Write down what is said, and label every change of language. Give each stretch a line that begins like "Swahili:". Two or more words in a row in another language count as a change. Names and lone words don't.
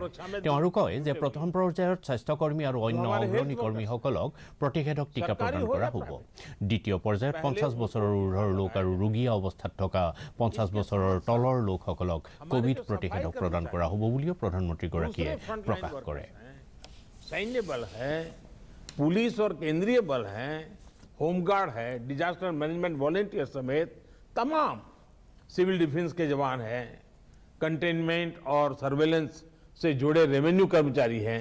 Assamese: তেওঁ আৰু কয় যে প্ৰথম পৰ্যায়ত স্বাস্থ্যকৰ্মী আৰু অন্য অগ্ৰণী কৰ্মীসকলক প্ৰতিষেধক টীকা প্ৰদান কৰা হ'ব। দ্বিতীয় পৰ্যায়ত 50 বছৰৰ ঊৰ্ধৰ লোক আৰু ৰোগীয়া অৱস্থাত থকা 50 বছৰৰ তলৰ লোকসকলক কোভিড প্ৰতিষেধক প্ৰদান কৰা হ'ব বুলিও প্ৰধানমন্ত্ৰীগৰাকীয়ে প্ৰকাশ কৰে।
Hindi: सैन्य बल है, पुलिस और केंद्रीय बल है, होमगार्ड है,
English: disaster management volunteer
Hindi: समेत तमाम
English: civil defence
Hindi: के जवान हैं, कंटेनमेंट और सर्वेलेंस से जुड़े रेवेन्यू कर्मचारी हैं।